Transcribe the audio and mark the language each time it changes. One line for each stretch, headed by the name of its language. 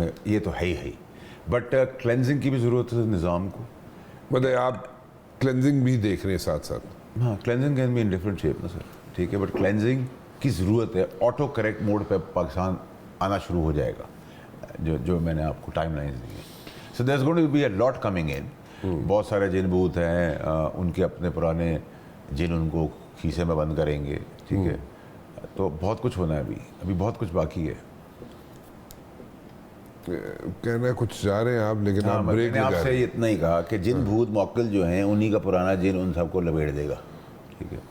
Urdu: یہ تو ہے ہی, بٹ کلینزنگ کی بھی ضرورت ہے نظام کو. بتائیے آپ کلینزنگ بھی دیکھ رہے ہیں ساتھ ساتھ. ہاں
English: cleansing can be in different shape
Urdu: نا سر, ٹھیک ہے, بٹ کلینزنگ کی ضرورت ہے. آٹو کریکٹ موڈ پہ پاکستان آنا شروع ہو جائے گا جو میں نے آپ کو ٹائم لائنز دی ہیں.
English: So there is going to be a lot coming in.
Urdu: بہت سارے جن بوت ہیں ان کے اپنے پرانے جن ان کو کھیسے میں بند کریں گے, ٹھیک ہے, تو بہت کچھ ہونا ہے ابھی بہت کچھ باقی ہے. کہنا کچھ جا رہے ہیں آپ, لیکن میں نے آپ سے اتنا ہی کہا کہ جن بھوت موکل جو ہیں انہی کا پرانا جن ان سب کو لپیٹ دے گا, ٹھیک ہے.